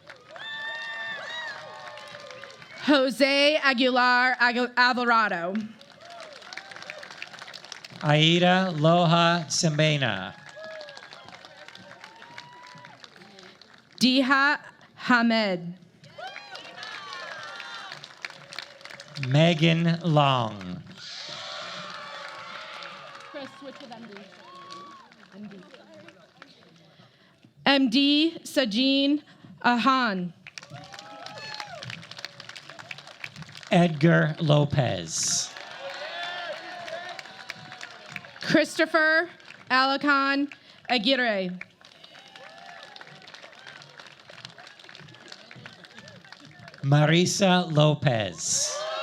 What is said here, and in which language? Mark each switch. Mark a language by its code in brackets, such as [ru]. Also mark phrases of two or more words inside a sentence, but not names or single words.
[en] Jose Aguilar Alvarado. Aida Loha Sembena. Diha Hamed. Megan Long. Chris, switch with MD Sajin Ahan. Edgar Lopez. Christopher Alakan Aguirre. Marisa Lopez.